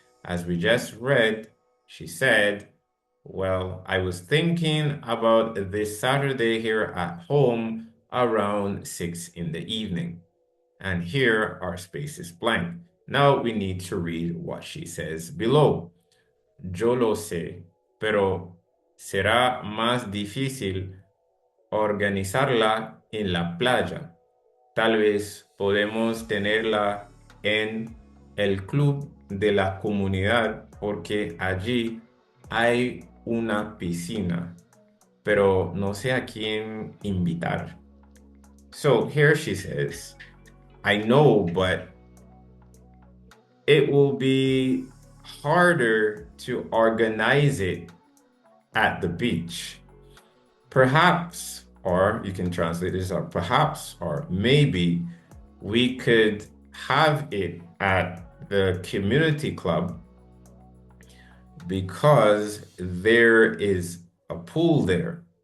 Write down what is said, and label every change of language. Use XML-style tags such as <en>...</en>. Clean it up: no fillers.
<en>As we just read, she said, well, I was thinking about this Saturday here at home around 6 in the evening. And here our space is blank. Now we need to read what she says below.</en> <es>Yo lo sé, pero será más difícil organizarla en la playa. Tal vez podemos tenerla en el club de la comunidad porque allí hay una piscina, pero no sé a quién invitar.</es> <en>So here she says, I know, but it will be harder to organize it at the beach. Perhaps, or you can translate this as perhaps, or maybe we could have it at the community club because there is a pool there.</en>